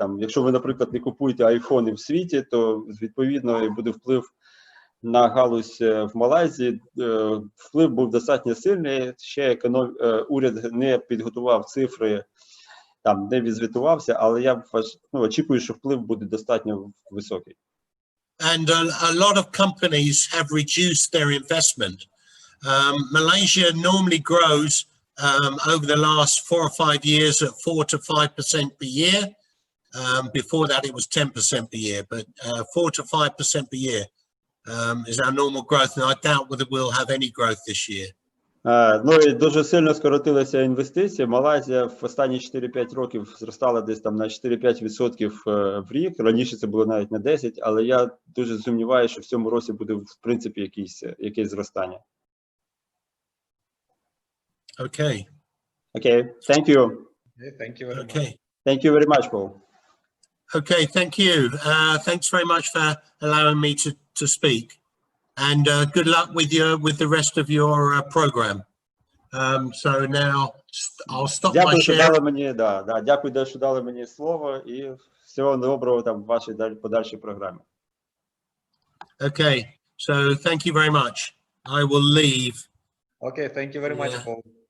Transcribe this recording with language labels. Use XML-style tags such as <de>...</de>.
<uk>Там, якщо ви, наприклад, не купуєте айфони в світі, то відповідно буде вплив на галузь в Малайзії. Вплив був достатньо сильний. Ще уряд не підготував цифри, там не відзвітувався, але я очікую, що вплив буде достатньо високий.</uk> <en>And a lot of companies have reduced their investment. Malaysia normally grows over the last 4 or 5 years at 4 to 5% per year. Before that, it was 10% per year, but 4 to 5% per year is our normal growth, and I doubt whether we'll have any growth this year.</en> <uk>Ну і дуже сильно скоротилися інвестиції. Малайзія в останні 4-5 років зростала десь там на 4-5% в рік. Раніше це було навіть на 10%, але я дуже сумніваюся, що в цьому році буде в принципі якесь зростання.</uk> <en>Okay. Okay, thank you. Thank you very much. Okay. Thank you very much, Paul. Okay, thank you. Thanks very much for allowing me to speak. And good luck with the rest of your program. So now I'll stop my</en> <uk>Дякую, що</uk> <en>share.</en> <uk>дали мені, дякую, що дали мені слово, і всього доброго там в вашій подальшій програмі.</uk> <en>Okay, so thank you very much. I will leave. Okay, thank you very much, Paul.</en>